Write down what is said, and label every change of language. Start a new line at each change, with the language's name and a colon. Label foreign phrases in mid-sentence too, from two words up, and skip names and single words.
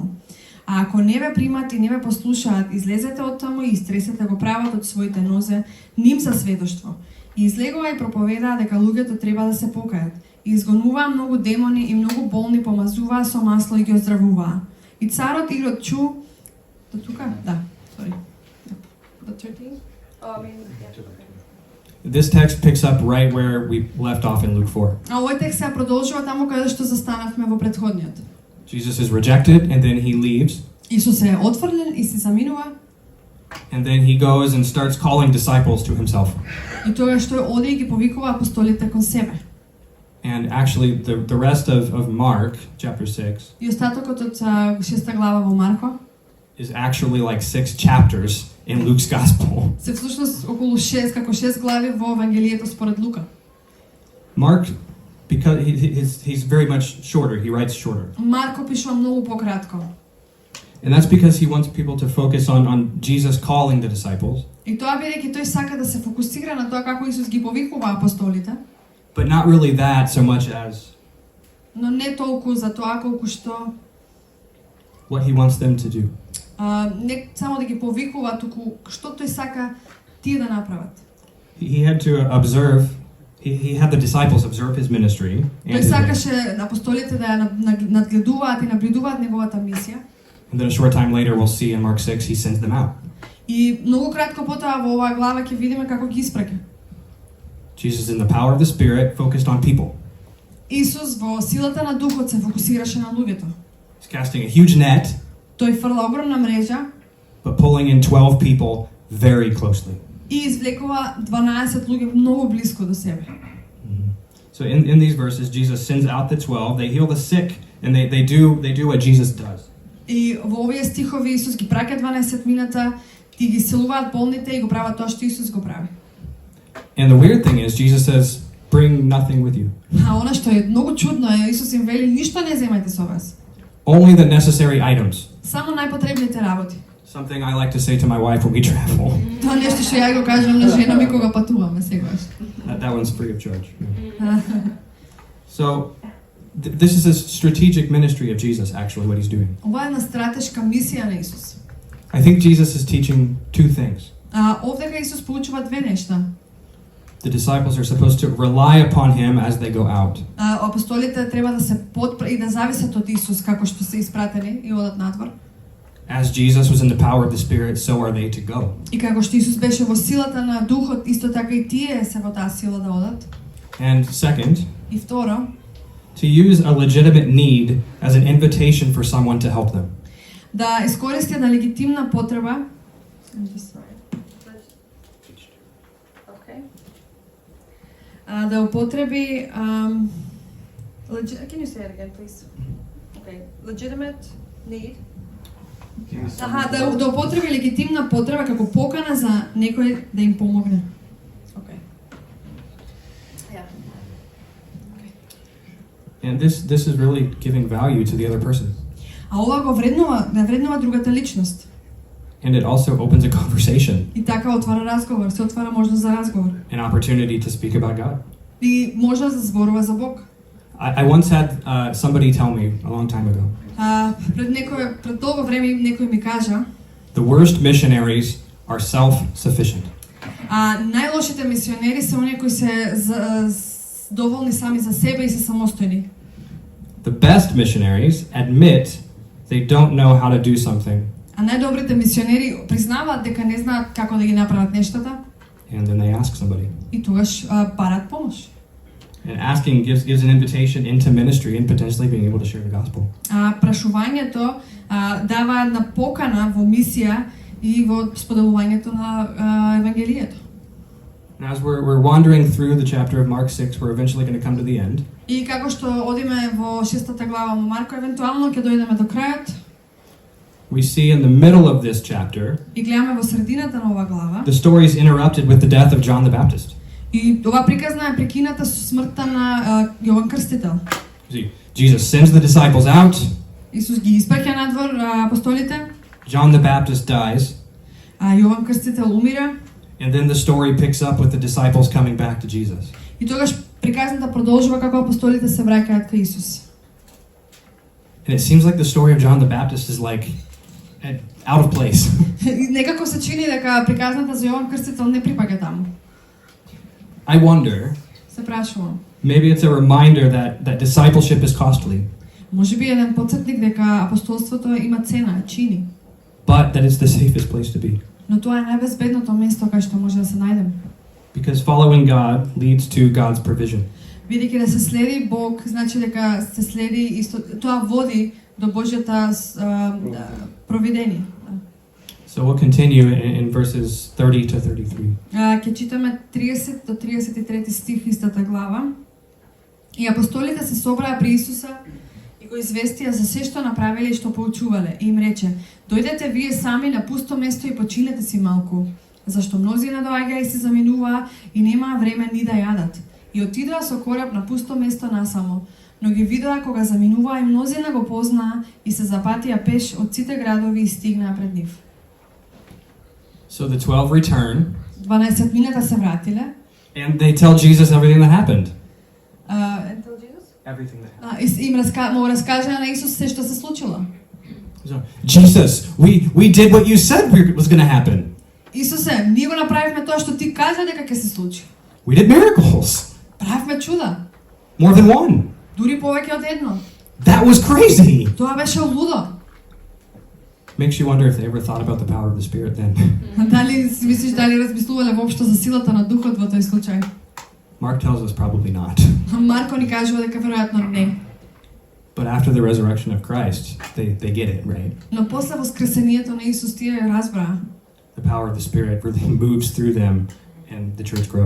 Macedonian: А ако не ве примат и не ве послушаат, излезете од таму и истресете го прават од своите нозе ним за сведоштво. И излегува и проповедаа дека луѓето треба да се покајат. И изгонуваа многу демони и многу болни помазуваа со масло и ги оздравуваа. И царот Ирод чу... До тука? Да,
English: sorry. The 13? This text picks up right where we left off in Luke 4.
Macedonian: А овој текст се продолжува таму каде што застанавме во претходниот.
English: Jesus is rejected and then he leaves.
Macedonian: Исус е отфрлен и се заминува.
English: And then he goes and starts calling disciples to himself.
Macedonian: И тогаш тој оди и ги повикува апостолите кон себе.
English: And actually the rest of Mark chapter 6
Macedonian: И остатокот од 6 глава во Марко
English: is actually like 6 chapters in Luke's gospel.
Macedonian: се всушност околу 6 како 6 глави во Евангелието според Лука.
English: Mark, because he's very much shorter, he writes shorter.
Macedonian: Марко пишува многу пократко.
English: And that's because he wants people to focus on Jesus calling the disciples.
Macedonian: И тоа бидејќи тој сака да се фокусира на тоа како Исус ги повикува апостолите.
English: But not really that so much as
Macedonian: Но не толку за тоа колку што
English: what he wants them to do.
Macedonian: Не само да ги повикува, туку што тој сака тие да направат.
English: He had to observe, he had the disciples observe his ministry.
Macedonian: Тој сакаше апостолите да ја надгледуваат и наблюдуваат неговата мисија.
English: And then a short time later we'll see in Mark 6 he sends them out.
Macedonian: И многу кратко потоа во оваа глава ќе видиме како ги испраќа.
English: Jesus in the power of the Spirit focused on people.
Macedonian: Исус во силата на Духот се фокусираше на луѓето.
English: He's casting a huge net,
Macedonian: Тој фрла огромна мрежа,
English: but pulling in 12 people very closely.
Macedonian: И извлекува 12 луѓе многу близко до себе.
English: So in these verses, Jesus sends out the 12. They heal the sick, and they do what Jesus does.
Macedonian: И во овие стихови Исус ги праќа 12 мината, ти ги селуваат болните и го прават тоа што Исус го прави.
English: And the weird thing is, Jesus says, "Bring nothing with you."
Macedonian: А она што е многу чудно е, Исус им вели ништо не земајте со вас.
English: Only the necessary items.
Macedonian: Само најпотребните работи.
English: Something I like to say to my wife when we travel.
Macedonian: Тоа нешто што ја го кажам на жена ми кога патуваме сегаш.
English: That one's free of charge. So, this is a strategic ministry of Jesus, actually, what he's doing.
Macedonian: Ова е една стратешка мисија на Исус.
English: I think Jesus is teaching two things.
Macedonian: Овдека Исус поучува две нешта.
English: The disciples are supposed to rely upon him as they go out.
Macedonian: Апостолите треба да се и да зависат од Исус како што се испратени и одат надвор.
English: As Jesus was in the power of the Spirit, so are they to go.
Macedonian: И како што Исус беше во силата на Духот, исто така и тие се во таа сила да одат.
English: And second,
Macedonian: И второ,
English: to use a legitimate need as an invitation for someone to help them.
Macedonian: да искористи една легитимна потреба. Да употреби
English: can you say it again, please? Okay, legitimate need.
Macedonian: Да употреби легитимна потреба како покана за некој да им помогне.
English: Okay. Yeah. And this is really giving value to the other person.
Macedonian: А ова го вреднува другата личност.
English: And it also opens a conversation.
Macedonian: И така отвара разговор, се отвара можност за разговор.
English: An opportunity to speak about God.
Macedonian: И можност да зборува за Бог.
English: I once had somebody tell me a long time ago.
Macedonian: Пред долго време некој ми кажа.
English: The worst missionaries are self-sufficient.
Macedonian: Најлошите мисионери се оние кои се доволни сами за себе и се самостојни.
English: The best missionaries admit they don't know how to do something.
Macedonian: А најдобрите мисионери признаваат дека не знаат како да ги направат нештата.
English: And then they ask somebody.
Macedonian: И тогаш барат помош.
English: And asking gives an invitation into ministry and potentially being able to share the gospel.
Macedonian: Прашувањето дава една покана во мисија и во споделувањето на евангелието.
English: And as we're wandering through the chapter of Mark 6, we're eventually going to come to the end.
Macedonian: И како што одиме во 6-та глава во Марко, евентуално ќе дојдеме до крајот.
English: We see in the middle of this chapter,
Macedonian: и гледаме во средината на ова глава,
English: the story is interrupted with the death of John the Baptist.
Macedonian: И ова приказна е прекината со смртта на Јован Крстител.
English: Jesus sends the disciples out.
Macedonian: Исус ги испраќа надвор апостолите.
English: John the Baptist dies.
Macedonian: Јован Крстител умира.
English: And then the story picks up with the disciples coming back to Jesus.
Macedonian: И тогаш приказната продолжува како апостолите се враќаат кај Исус.
English: And it seems like the story of John the Baptist is like out of place.
Macedonian: Некако се чини дека приказната за Јован Крстител не припаѓа таму.
English: I wonder,
Macedonian: се прашувам.
English: Maybe it's a reminder that discipleship is costly.
Macedonian: Можеби еден потсетник дека апостолството има цена, чини.
English: But that it's the safest place to be.
Macedonian: Но тоа е најбезбедното место кај што може да се најдеме.
English: Because following God leads to God's provision.
Macedonian: Бидејќи да се следи Бог, значи дека се следи исто, тоа води до Божјата провидение.
English: So we'll continue in verses 30 to 33.
Macedonian: Ќе читаме 30 до 33 стих истата глава. И апостолите се собраа при Исуса и го известија за се што направиле и што поучувале. И им рече: дојдете вие сами на пусто место и починете си малку, зашто мнозина доаѓаа и се заминуваа и немаа време ни да јадат. И отидоа со кораб на пусто место насамо, но ги видоа кога заминуваа и мнозина го познаа и се запатија пеш од сите градови и стигнаа пред нив.
English: So the 12 return.
Macedonian: 12 мината се вратиле.
English: And they tell Jesus everything that happened. And tell Jesus? Everything that happened.
Macedonian: Им раскажа на Исус се што се случило.
English: So, Jesus, we did what you said was going to happen.
Macedonian: Исусе, ние го направивме тоа што ти кажа дека ќе се случи.
English: We did miracles.
Macedonian: Правивме чуда.
English: More than one.
Macedonian: Дури повеќе од едно.
English: That was crazy.
Macedonian: Тоа беше лудо.
English: Makes you wonder if they ever thought about the power of the Spirit then.
Macedonian: Дали си мислиш дали размислувале воопшто за силата на Духот во тој случај?
English: Mark tells us probably not.
Macedonian: Марко ни кажува дека веројатно не.
English: But after the resurrection of Christ, they get it, right?
Macedonian: Но после воскресението на Исус тие ја разбраа.
English: The power of the Spirit really moves through them and the church grows.